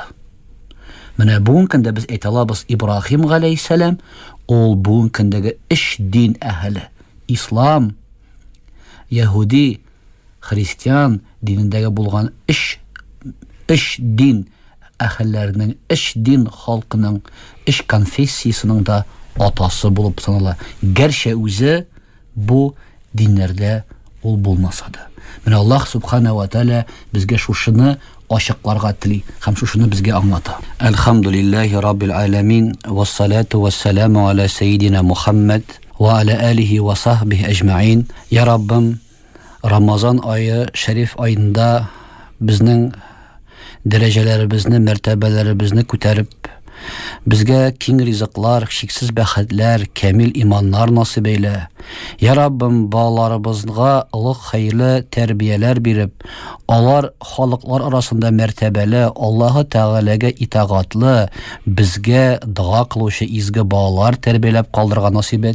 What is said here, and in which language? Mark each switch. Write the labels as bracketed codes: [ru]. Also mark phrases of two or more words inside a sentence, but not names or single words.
[tt] Менә бу көндә без әйтә алабыз, Ибрахим галейһиссәлам ул бу көндәге 3 дин әһле, ислам, Яһуди, христиан динендәге булган иш дин әһелләренең, иш дин халкының, иш конфессиясының да атасы булып санала. Гәрчә үзе бу диннәрдә ул булмаса да. Менә [ar] الله سبحانه وتعالى [tt] безгә шушыны ачыкларга тели һәм шушыны безгә аңлата. [ar] الحمد لله رب العالمين والصلاة والسلام على سيدنا محمد وعلى آله وصحبه أجمعين. [tt] Я Раббым, Рамазан айы шәриф айында безнең дәрәҗәләребезне, мәртәбәләребезне күтәреп, безгә киң ризыклар, шиксез бәхетләр, камил иманнар насыйп эйлә. Я Раббым, балаларыбызга олуг хәерле тәрбияләр биреп, алар халыклар арасында мәртәбәле, Аллаһы Тәгаләгә итагатлы, безгә дуа кылучы изге балалар тәрбияләп калдырга насыйп ет.